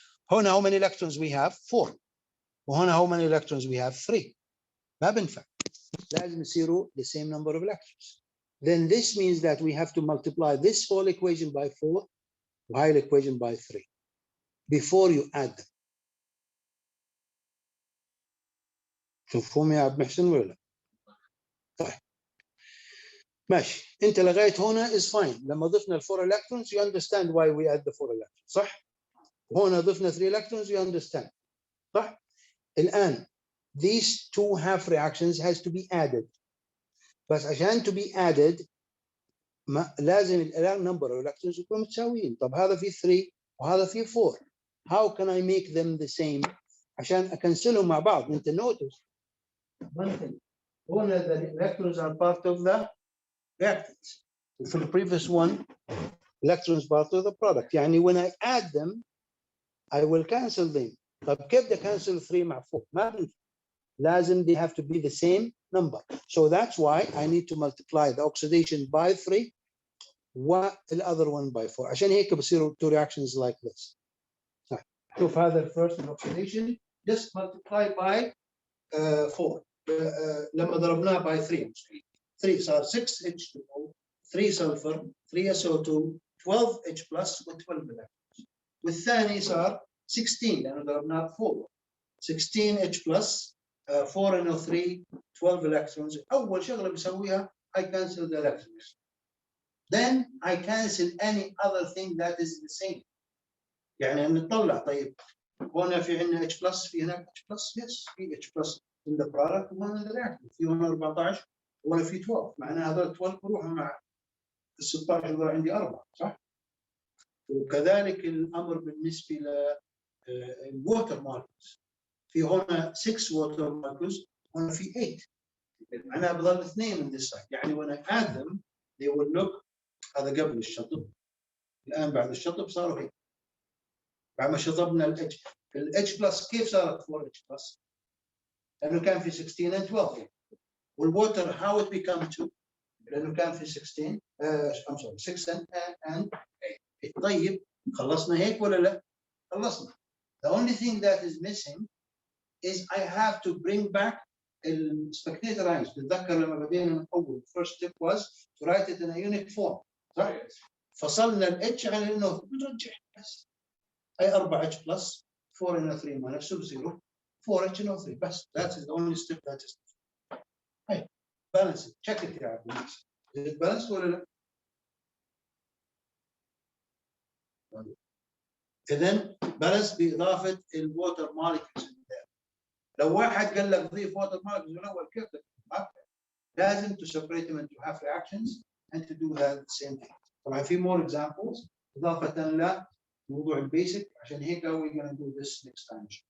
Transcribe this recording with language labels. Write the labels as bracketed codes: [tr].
[en] هنا how many electrons we have 4 وهنا how many electrons we have 3 [ar] ما بنفع لازم يصيروا [en] the same number of electrons then this means that we have to multiply this whole equation by 4 [ar] وهاي [en] equation by 3 before you add them [ar] مفهوم يا عبد المحسن ولا لا؟ طيب ماشي، انت لغايه هنا [en] is fine. [ar] لما ضفنا الفور electrons [en] you understand why we add the 4 electrons [ar] صح؟ وهنا ضفنا 3 electrons you understand صح؟ الان [en] these two half reactions has to be added. [ar] بس عشان [en] to be added [ar] لازم الان number of electrons يكونوا متساويين. طب هذا فيه 3 وهذا فيه 4. [en] How can I make them the same؟ [ar] عشان اكنسلهم مع بعض. انت [en] notice one thing. هنا the electrons are part of the reactants. وفي the previous one electrons part of the product. يعني when I add them I will cancel them. [ar] طب كيف بدي [en] cancel [ar] 3 مع 4؟ ما بينفع. [en] لازم they have to be the same number. So that's why I need to multiply the oxidation by 3 [ar] والother [en] one by 4. [ar] عشان هيك بصيروا [en] two reactions like this. [ar] شوف هذا [en] first oxidation just multiply by 4. [ar] لما ضربناه by 3 صار 6H2O 3 sulfur 3 SO2 12H plus و 12 electrons. والثاني صار 16 لانه ضربناه ب 4 16H plus 4NO3 12 electrons. اول شغله بسويها [en] I cancel the electrons. Then I cancel any other thing that is the same. [ar] يعني نطلع طيب هنا في عندنا H plus في هناك H plus yes في H plus [en] in the product [ar] وهنا [en] in the reactant. [ar] في هنا 14 وهنا في 12 معناها هذول 12 بروحوا مع ال 16 هذول عندي 4 صح؟ وكذلك الامر بالنسبه للووتر ماركس. في هنا 6 ووتر ماركس هنا في 8 معناها بضل 2 من [en] this side. يعني when I add them they will look. [ar] هذا قبل الشطب. الان بعد الشطب صاروا هيك. بعد ما شطبنا الاتش بلس كيف صارت 4 اتش بلس؟ لانه كان في 16 and 12 والووتر how it become 2 لانه كان في 16 [en] I'm sorry [ar] 6 and 8. طيب خلصنا هيك ولا لا؟ خلصنا. [en] The only thing that is missing is I have to bring back الspectator ions. [ar] تتذكر لما بدينا من اول [en] first step was to write it in a unit form [ar] صح؟ فصلنا الاتش على انه بنرجع بس اي 4 اتش بلس 4 NO3 ما نفسه بصيروا 4 اتش NO3 بس. [en] That's the only step that is. [ar] هاي [en] balance it. check it [ar] يا عبد الناصر. [en] Is it balanced [ar] ولا لا؟ اذا [en] balance باضافه الووتر molecules. [ar] لو واحد قال لك ضيف ووتر مولكيولز من اول كيف لازم [en] to separate them into half reactions and to do that the same thing. [ar] طبعا في more examples اضافه لموضوع البيسك. عشان هيك [en] we're going to do this next time.